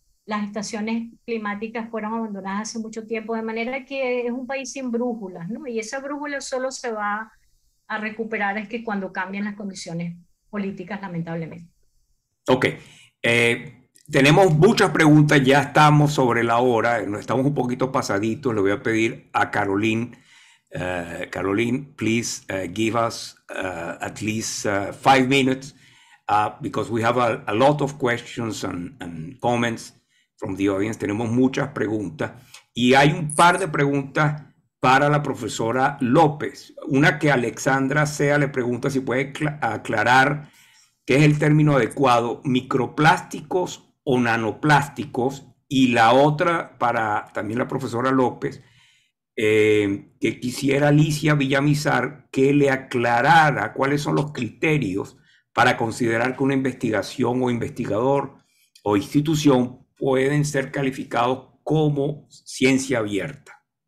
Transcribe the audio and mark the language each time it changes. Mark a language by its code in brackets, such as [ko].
[es] Las estaciones climáticas fueron abandonadas hace mucho tiempo, de manera que es un país sin brújulas, ¿no? Y esa brújula solo se va a recuperar es que cuando cambien las condiciones políticas, lamentablemente. Ok. Tenemos muchas preguntas, ya estamos sobre la hora, nos estamos un poquito pasaditos. Le voy a pedir a Caroline. [en] Caroline, please give us at least 5 minutes because we have a lot of questions and comments from the audience. [es] Tenemos muchas preguntas y hay un par de preguntas para la profesora López. Una que Alexandra Sea le pregunta si puede aclarar qué es el término adecuado, microplásticos o nanoplásticos, y la otra para también la profesora López, que quisiera Alicia Villamizar que le aclarara cuáles son los criterios para considerar que una investigación o investigador o institución pueden ser calificados como ciencia abierta.